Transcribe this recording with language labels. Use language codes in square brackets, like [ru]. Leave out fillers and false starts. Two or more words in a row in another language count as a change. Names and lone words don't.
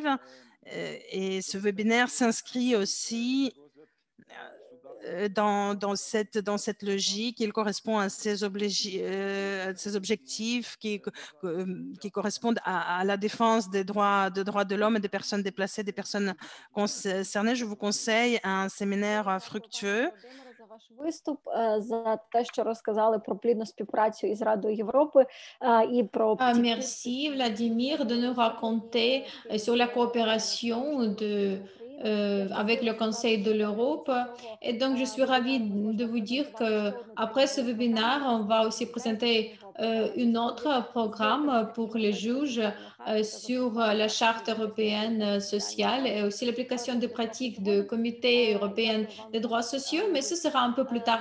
[fr] Et ce webinaire s'inscrit aussi dans cette logique. Il correspond à ces objectifs qui correspondent à la défense des droits de l'homme et des personnes déplacées, des personnes concernées. Je vous conseille un séminaire fructueux. [uk] За ваш виступ, за те, що розказали про плідну співпрацю із Радою Європи і про [fr] Merci Vladimir de nous raconter sur la coopération avec le Conseil de l'Europe. Et donc, je suis ravie de vous dire qu'après ce webinaire, on va aussi présenter un autre programme pour les juges sur la Charte européenne sociale et aussi l'application des pratiques du Comité européen des droits sociaux, mais ce sera un peu plus tard.